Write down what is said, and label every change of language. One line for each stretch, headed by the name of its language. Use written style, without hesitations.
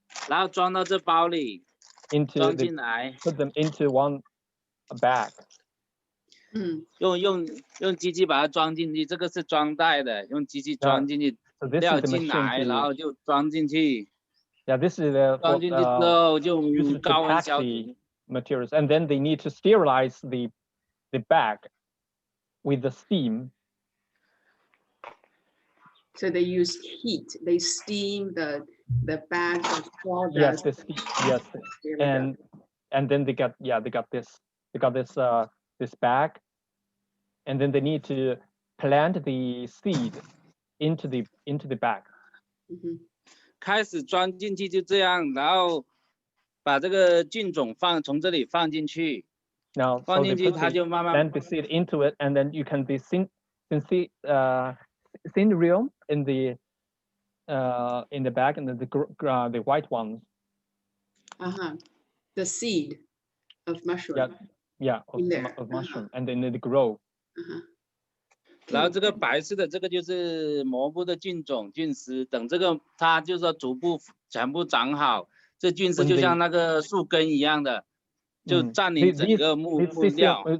Chinese: 然后装到这包里，装进来。
English: Put them into one bag.
Chinese: 用机器把它装进去，这个是装袋的，用机器装进去，料进来，然后就装进去。
English: Yeah, this is the
Chinese: 装进去之后就高温消毒。
English: materials, and then they need to sterilize the bag with the steam. So they use heat. They steam the bag of sawdust. Yes, the steam. Yes, and then they got this bag, and then they need to plant the seed into the bag.
Chinese: 开始装进去就这样，然后把这个菌种从这里放进去。
English: Now,
Chinese: 放进去它就慢慢
English: plant the seed into it, and then you can be syndrome in the bag, and the white ones. The seed of mushroom. Yeah, of mushroom, and then they grow.
Chinese: 然后这个白色的这个就是蘑菇的菌种菌丝，等这个它就是说逐步全部长好，这菌丝就像那个树根一样的，就占领整个木料。